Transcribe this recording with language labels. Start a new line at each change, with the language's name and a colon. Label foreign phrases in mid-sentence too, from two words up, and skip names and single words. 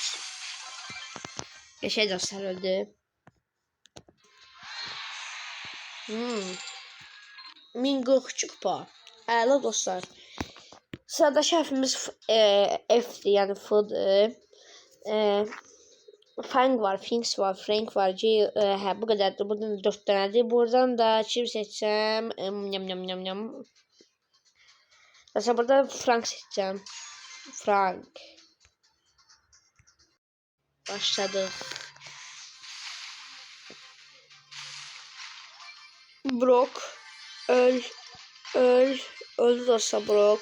Turkish: Geçey dostlar, öldü. 1043 kupa.
Azerbaijani: Əla dostlar. Sıradakı hərfimiz F'dir, yəni F'dir. Fang var, Finks var, Frank var, hə bu qədərdir. Buradan 4 dənədir. Buradan da kim seçsəm?
Turkish: Mesela burada Frank seçeceğim. Frank. Başladık. Brock. Öldü dostlar Brock.